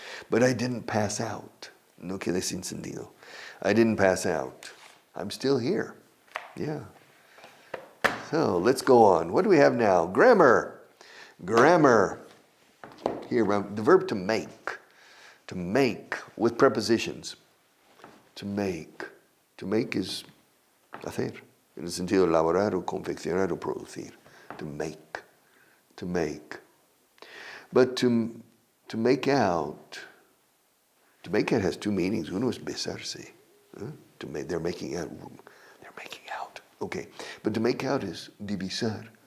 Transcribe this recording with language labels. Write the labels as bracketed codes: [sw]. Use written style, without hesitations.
[en] But I didn't pass out. [es] No quedé sin sentido. [en] I didn't pass out. I'm still here. Yeah. So let's go on. What do we have now? Grammar. Grammar. Here, the verb to make. To make with prepositions. To make. To make is hacer. [es] En el sentido de elaborar o confeccionar o producir. [en] To make. To make. But to make out has two meanings. [es] Uno es besarse. [en] They're making out. They're making out. Okay. But to make out is divisar.